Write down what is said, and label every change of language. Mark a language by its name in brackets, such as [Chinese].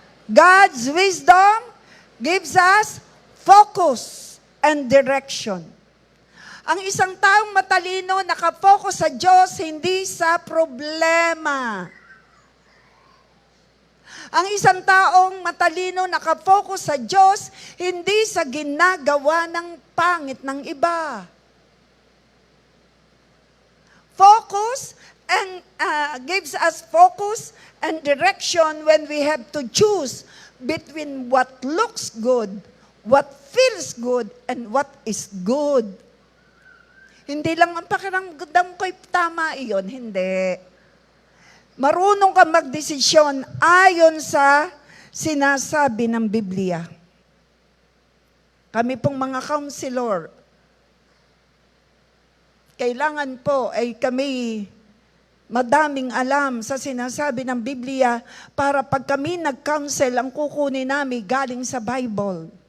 [English] God's wisdom gives us focus and direction. [Filipino] Ang isang taong matalino, nakafocus sa Diyos, hindi sa problema. Ang isang taong matalino, nakafocus sa Diyos, hindi sa ginagawa ng pangit ng iba. [English] Focus and gives us focus and direction when we have to choose between what looks good, what feels good, and what is good. [Filipino] Hindi lang ang pakiramdam ko'y tama iyon, hindi. Marunong ka magdesisyon ayon sa sinasabi ng Biblia. Kami pong mga counselor, kailangan po ay kami madaming alam sa sinasabi ng Biblia para pag kami nag-counsel, ang kukunin namin galing sa Bible.